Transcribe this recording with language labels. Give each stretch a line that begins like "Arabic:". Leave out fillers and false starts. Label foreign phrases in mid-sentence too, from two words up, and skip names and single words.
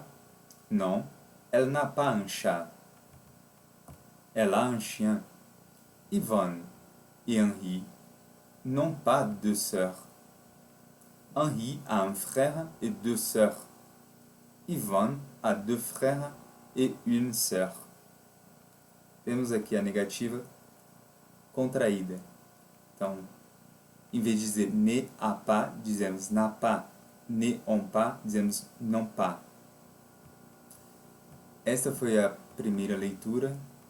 French: Non, elle n'a pas un chat. Elle a un chien. Yvonne et Henri n'ont pas 2 sœurs. Henri a un frère et 2 sœurs. Yvonne a 2 frères e une sœur.
Portuguese: Temos aqui a negativa contraída. Então, em vez de dizer
French: ne a pas,
Portuguese: dizemos
French: n'a pas. Ne on pas, dizemos non pas.
Portuguese: Esta foi a primeira leitura